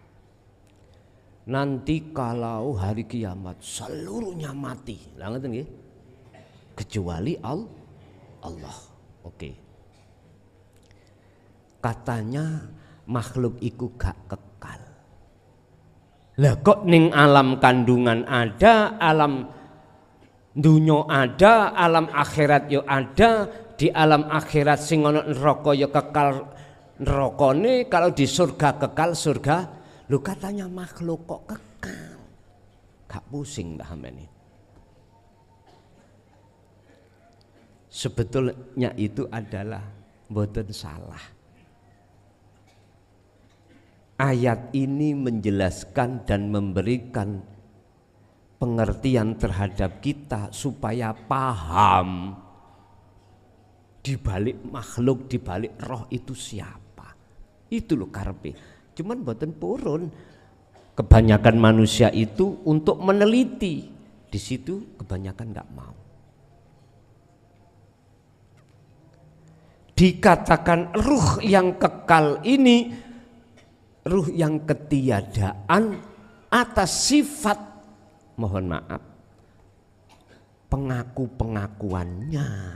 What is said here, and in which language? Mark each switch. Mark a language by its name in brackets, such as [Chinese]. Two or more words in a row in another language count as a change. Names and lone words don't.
[Indonesian] Nanti kalau hari kiamat seluruhnya mati, kecuali Allah. [Javanese] Oke. Katanya makhluk iku gak kekal. Lah kok ning alam kandungan ada, alam dunya ada, alam akhirat yo ada. Di alam akhirat sing ana neraka yo kekal nerakane, [Indonesian] kalau di surga kekal surga. Lu katanya makhluk kok kekal, gak pusing dah ini. Sebetulnya itu adalah [Javanese] mboten salah. [Indonesian] Ayat ini menjelaskan dan memberikan pengertian terhadap kita supaya paham di balik makhluk, di balik roh itu siapa. [Javanese] Itu loh karepe. Cuman mboten purun. [Indonesian] Kebanyakan manusia itu untuk meneliti. Di situ kebanyakan nggak mau. Dikatakan ruh yang kekal ini, ruh yang ketiadaan atas sifat, mohon maaf, pengakuannya.